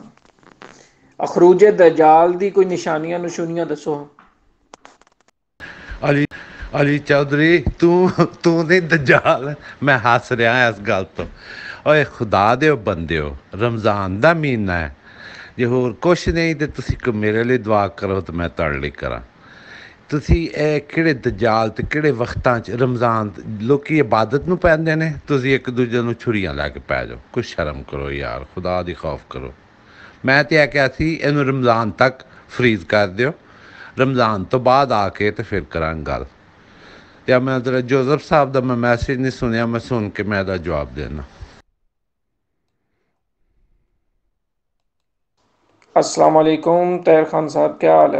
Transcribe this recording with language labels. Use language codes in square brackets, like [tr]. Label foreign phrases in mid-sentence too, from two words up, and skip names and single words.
[pa] اخروج دجال دی کوئی نشانیاں نشونیاں دسو۔ علی چودھری تو نہیں دجال، میں ہس رہا ہاں اس گل تو۔ اوے خدا دے بندے ہو، رمضان دا مہینہ ہے، جے ہور کچھ نہیں تے تسی میرے لیے دعا کرو تو میں تڑ لی کراں۔ تسی اے کہڑے دجال تے کہڑے وقتاں چ رمضان لوکی عبادت نو پیندے نے، تسی ایک دوجے نو چھریاں لے کے پے جاؤ۔ کچھ شرم کرو یار، خدا دی خوف کرو۔ میں تے کہیا سی اینو رمضان تک فریز کر دیو، رمضان تو بعد آ کے تے پھر کراں گل۔ یا میں ذرا جوزف صاحب دا میں میسج نہیں سنیا، میں سن کے میں دا جواب دینا۔ [ur] السلام علیکم طاہر خان صاحب، کیا حال ہے؟